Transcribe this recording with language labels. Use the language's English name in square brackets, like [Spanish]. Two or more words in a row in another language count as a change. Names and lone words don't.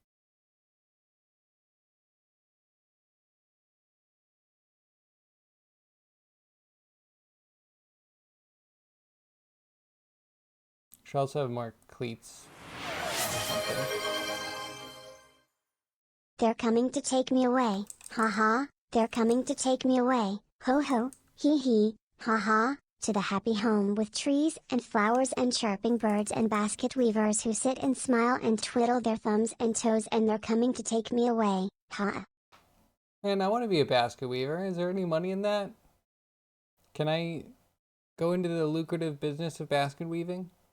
[English] Should also have more cleats or something. They're coming to take me away, ha ha, they're coming to take me away, ho ho, hee hee, ha ha, to the happy home with trees and flowers and chirping birds and basket weavers who sit and smile and twiddle their thumbs and toes, and they're coming to take me away, ha. Man, I want to be a basket weaver. Is there any money in that? Can I go into the lucrative business of basket weaving?